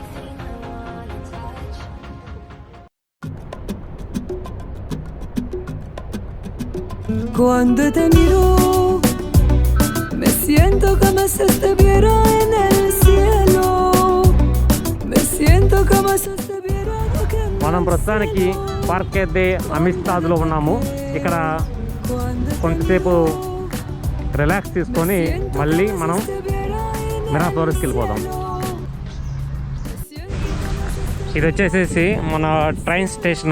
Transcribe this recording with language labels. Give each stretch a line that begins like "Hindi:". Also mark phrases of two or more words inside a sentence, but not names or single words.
Spanish: Cuando te miro, me siento como si estuviera en el cielo. Me siento como si estuviera tocando.
Telugu: మనం ప్రస్తుతానికి పార్క్ అయితే అమిస్తాద్లో ఉన్నాము. ఇక్కడ కొంతసేపు రిలాక్స్ తీసుకొని మళ్ళీ మనం మిరాఫోరీస్కి వెళ్ళిపోదాం. ఇది వచ్చేసేసి మన ట్రైన్ స్టేషను.